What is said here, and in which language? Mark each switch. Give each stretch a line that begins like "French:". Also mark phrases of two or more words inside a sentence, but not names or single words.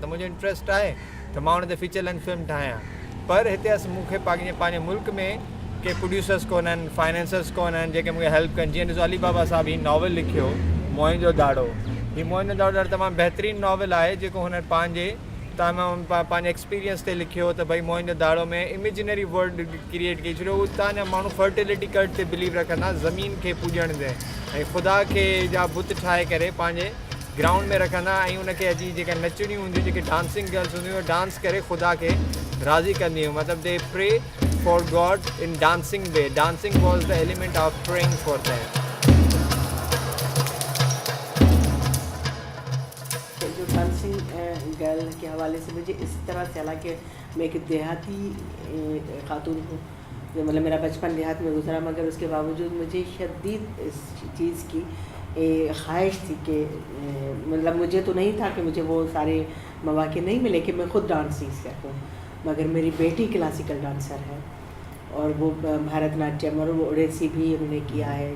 Sindhi: त मुंहिंजो इंट्रस्ट आहे त मां उन ते
English: feature length film
Sindhi: ठाहियां। पर हिते मूंखे पंहिंजे मुल्क में के प्रोड्यूसर्स कोन आहिनि, फाइनेंसर्स कोन आहिनि जेके मूंखे हेल्प कनि। जीअं ॾिसो अली बाबा साहब हीउ नॉवल लिखियो मोहनजोदाड़ो, हीउ मोहनजोदाड़ो तमामु बहितरीनु नॉवल आहे जेको हुन पंहिंजे एक्सपीरियंस ते लिखियो त भई मोहनजोदाड़ो में
English: imaginary world create
Sindhi: कई, छो तव्हांजा माण्हू
English: fertility cult
Sindhi: ते बिलीव रखंदा, ज़मीन खे पूॼण ते, ऐं ख़ुदा खे जा बुत ठाहे करे पंहिंजे ग्राउंड में रखंदा, ऐं उनखे अची जेका नचणियूं हूंदियूं, जेके
English: dancing girls
Sindhi: हूंदियूं, डांस करे ख़ुदा खे राज़ी कंदियूं, मतिलबु
English: they pray for God in dancing way. Dancing was the element of praying for them.
Urdu: जो
English: dancing girl
Urdu: کے حوالے سے مجھے اس طرح سے، حالانکہ میں ایک دیہاتی خاتون ہوں، مطلب میرا بچپن دیہات میں گزرا، مگر اس کے باوجود مجھے شدید اس چیز کی خواہش تھی کہ مطلب مجھے تو نہیں تھا کہ مجھے وہ سارے موقعے نہیں ملے کہ میں خود ڈانس سیکھ سکوں، مگر میری بیٹی
English: classical dancer
Urdu: ہے اور وہ بھرت ناٹیم اور وہ اوڈیسی بھی انہوں نے کیا ہے.